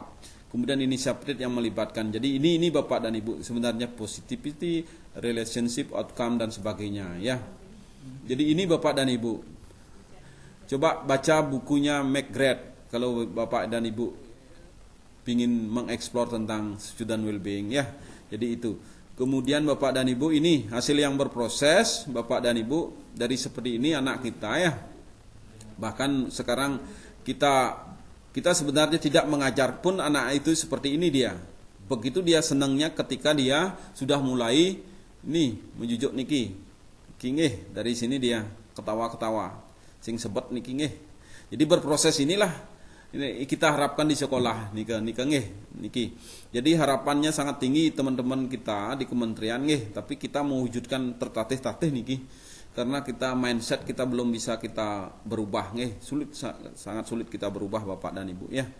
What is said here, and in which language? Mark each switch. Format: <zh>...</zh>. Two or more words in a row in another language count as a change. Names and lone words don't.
<id>Kemudian inisiatif yang melibatkan. Jadi ini Bapak dan Ibu sebenarnya</id> <en>positivity, relationship, outcome</en> <id>dan sebagainya ya. Jadi ini Bapak dan Ibu. Coba baca bukunya McGrath kalau Bapak dan Ibu ingin mengeksplor tentang</id> <en>student well-being</en> <id>ya. Jadi itu. Kemudian Bapak dan Ibu, ini hasil yang berproses Bapak dan Ibu dari seperti ini anak kita ya. Bahkan sekarang kita sebenarnya tidak mengajar pun anak itu seperti ini dia. Begitu dia senangnya ketika dia sudah mulai menjujuk niki. Dari sini dia ketawa-ketawa.</id> <ban>Sing sebet niki nggih.</ban> <id>Jadi berproses inilah ini kita harapkan di sekolah niki. Jadi harapannya sangat tinggi teman-teman kita di kementerian tapi kita mewujudkan tertatih-tatih niki. Karena kita mindset kita belum bisa kita berubah sangat sulit kita berubah Bapak dan Ibu ya.</id>